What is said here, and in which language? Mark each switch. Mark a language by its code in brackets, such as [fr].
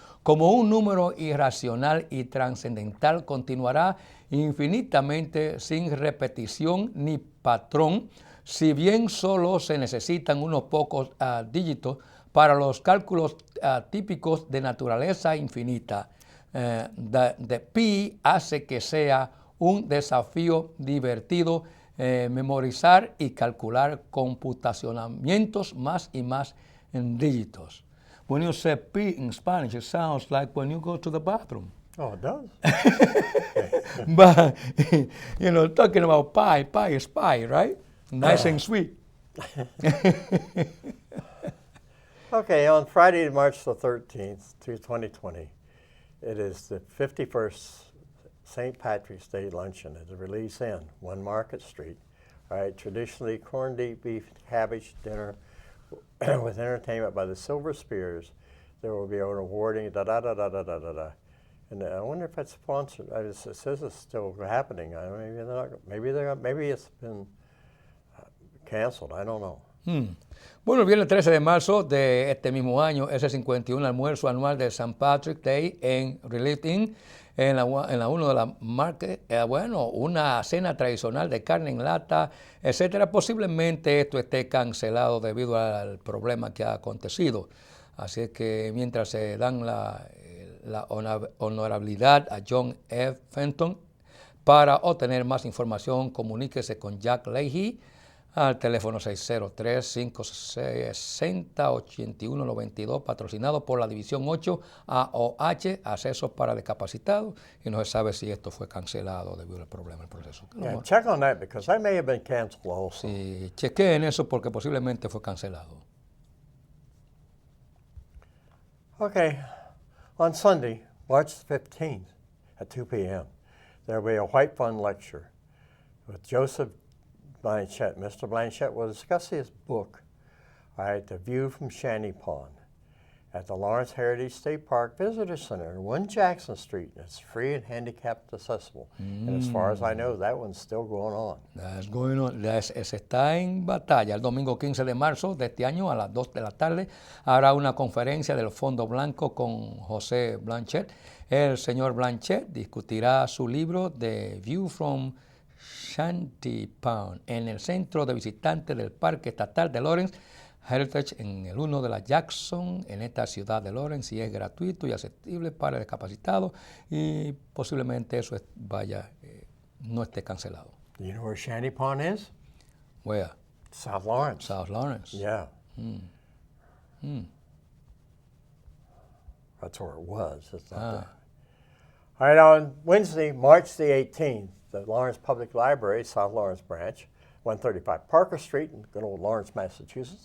[es] Como un número irracional y trascendental, continuará infinitamente sin repetición ni patrón, si bien solo se necesitan unos pocos dígitos para los cálculos típicos de naturaleza infinita. De pi hace que sea un desafío divertido memorizar y calcular computacionamientos más y más en dígitos. [en] When you say pi in Spanish, it sounds like when you go to the bathroom. Oh, it does? But, talking about pie is pie, right? Nice and sweet. Okay, on Friday, March the 13th, 2020, it is the 51st St. Patrick's Day luncheon at the Release Inn, 1 Market Street. All right, traditionally corned beef cabbage dinner with entertainment by the Silver Spears. There will be an awarding, da-da-da-da-da-da-da. And I wonder if that's sponsored. It says it's still happening. Maybe it's been canceled. I don't know. [es] Bueno, el viernes 13 de marzo de este mismo año es el 51 almuerzo anual de St. Patrick's Day en Relief Inn, en la 1 de la Market. Una cena tradicional de carne en lata, etcétera. Posiblemente esto esté cancelado debido al problema que ha acontecido. Así es que mientras se dan la honorabilidad a John F. Fenton, para obtener más información, comuníquese con Jack Leahy al teléfono 603-560-8192, patrocinado por la División 8 AOH, Accesos para Discapacitados, y no se sabe si esto fue cancelado debido al problema del proceso. [en] Yeah, check on that because I may have been canceled also. [es] Sí, chequeen eso porque posiblemente fue cancelado. [en] Okay, on Sunday, March 15th at 2 p.m., there will be a White Fund lecture with Joseph Blanchett. Mr. Blanchett will discuss his book, all right, The View from Shanty Pond, at the Lawrence Heritage State Park Visitor Center, 1 Jackson Street. It's free and handicapped accessible. And as far as I know, that one's still going on. That's going on. [es] Se está en batalla. El domingo 15 de marzo de este año a las 2 de la tarde habrá una conferencia del Fondo Blanco con José Blanchett. El señor Blanchett discutirá su libro The View from Shanty Pond en el centro de visitantes del Parque Estatal de Lawrence Heritage en el 1 de la Jackson, en esta ciudad de Lawrence, y es gratuito y accesible para discapacitados, y posiblemente eso no esté cancelado. [en] Do you know where Shanty Pond is? Where? South Lawrence. South Lawrence. Yeah. That's where it was. It's not there. All right, on Wednesday, March the 18th, the Lawrence Public Library, South Lawrence Branch, 135 Parker Street in good old Lawrence, Massachusetts.